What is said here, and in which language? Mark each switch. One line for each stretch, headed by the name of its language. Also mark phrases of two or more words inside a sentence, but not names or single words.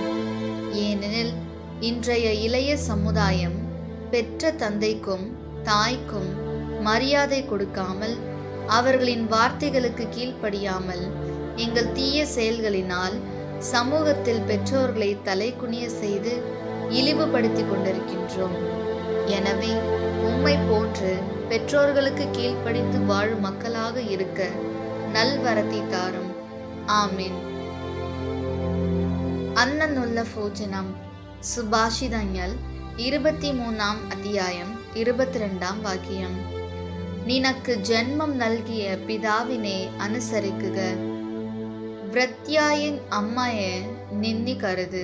Tamil: ஏனெனில் இன்றைய இளைய சமுதாயம் பெற்ற தந்தைக்கும் தாய்க்கும் மரியாதை கொடுக்காமல், அவர்களின் வார்த்தைகளுக்கு கீழ்ப்படியாமல், எங்கள் தீய செயல்களினால் சமூகத்தில் பெற்றோர்களை தலைகுனிய செய்து இழிவுபடுத்தி கொண்டிருக்கின்றோம். எனவே உம்மை போன்று பெற்றோர்களுக்கு கீழ்ப்படிந்து வாழும் மக்களாக இருக்க நல்வரத்தை தாரும். ஆமீன்.
Malayalam: അന്നുള്ള ഭോജനം. സുഭാഷിതങ്ങൾ 23 അധ്യായം 22 വാക്യം. നിനക്ക് ജന്മം നൽകിയ പിതാവിനെ അനുസരിക്കുക, വൃദ്ധ്യായ അമ്മയെ നിന്ദിക്കരുത്.